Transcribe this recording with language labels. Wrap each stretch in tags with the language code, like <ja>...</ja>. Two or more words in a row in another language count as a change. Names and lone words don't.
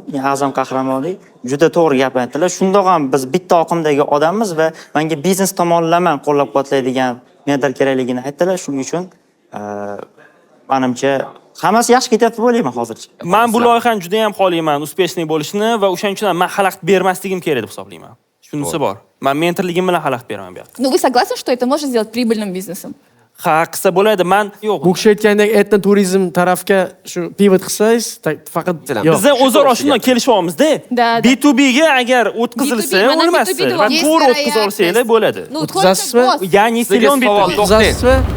<uz>Azam qahramonlik juda to'g'ri gap aytdilar. Shundoq ham biz bitta oqimdagi odammiz va menga biznes tomonlama qo'llab-quvvatlaydigan mentor kerakligini aytdilar. Shuning uchun menimcha hammasi yaxshi ketyapti bo'layman hozircha. Men bu loyihani juda ham xohlayman uspешный bo'lishni va o'shaning uchun ham men xalaqit bermasligim kerak deb hisoblayman. Shunisi bor. Men mentorligim bilan xalaqit beraman bu yoqda.</uz> <ru>Ну вы согласны, что это можно сделать прибыльным бизнесом?</ru> <uz>Ha, qilsa bo'ladi. Men yo'q. Bu kishi aytgandek etno turizm tarafga shu pivot qilsangiz, faqat bizda o'zaro shunday kelishyapmiz-da. B2B ga agar o'tkazilsa, o'lmasdi. Va to'g'ri o'tkazib olsanglar bo'ladi. O'tkazasizmi? Ya'ni million B2B. O'tkazasizmi?</uz>